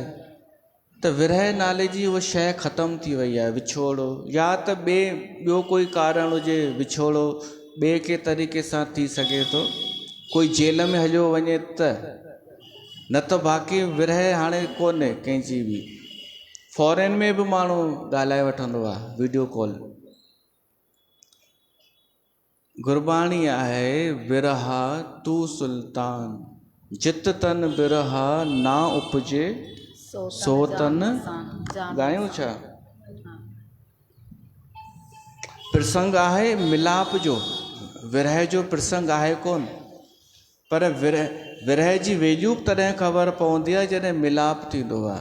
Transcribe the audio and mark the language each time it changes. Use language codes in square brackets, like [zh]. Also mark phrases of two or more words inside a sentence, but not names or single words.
[sd] त विरह नाले जी उहा शइ ख़तमु थी वई आहे, विछोड़ो, या त ॿियो कोई कारण हुजे विछोड़ो ॿिए के तरीक़े सां थी सघे थो, कोई जेल में हलियो वञे त, न त बाक़ी विरह हाणे कोन्हे कंहिंजी बि। फॉरेन में बि माण्हू ॻाल्हाए वठंदो आहे [en] video call. [sd] गुरबाणी आहे [pa] ਵਿਰਹਾ ਤੂ ਸੁਲਤਾਨ, ਜਿਤ ਤਨ ਵਿਰਹਾ ਨਾ ਉਪਜੇ ਸੋ ਤਨ [sd] ॻायूं छा। प्रसंग आहे मिलाप जो, विरह जो प्रसंग आहे कोन, पर विरह जी वेजूब तॾहिं ख़बर पवंदी आहे जॾहिं मिलाप थींदो आहे।